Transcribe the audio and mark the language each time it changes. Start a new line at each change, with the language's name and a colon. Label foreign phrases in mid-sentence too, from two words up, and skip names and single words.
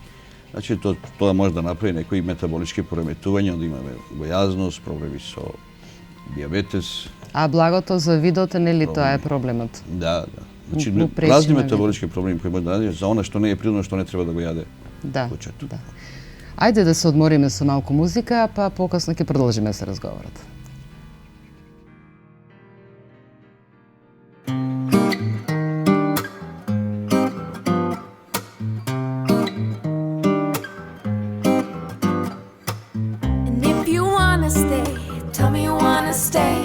Macedonian: Значи, тоа може да направи некои метаболички пореметувања, да имаме гојазност, проблеми со диабетес. А благото за видото, нели тоа е проблемот? Да. Значи, Му пречи разни на метаболички проблеми кои може да најде за она што не е природно, што не треба да го јаде кучето. Да. Ајде да се одмориме со малку музика, па покасно ќе продолжиме со разговорот.
English: And if you wanna stay, tell me you wanna stay.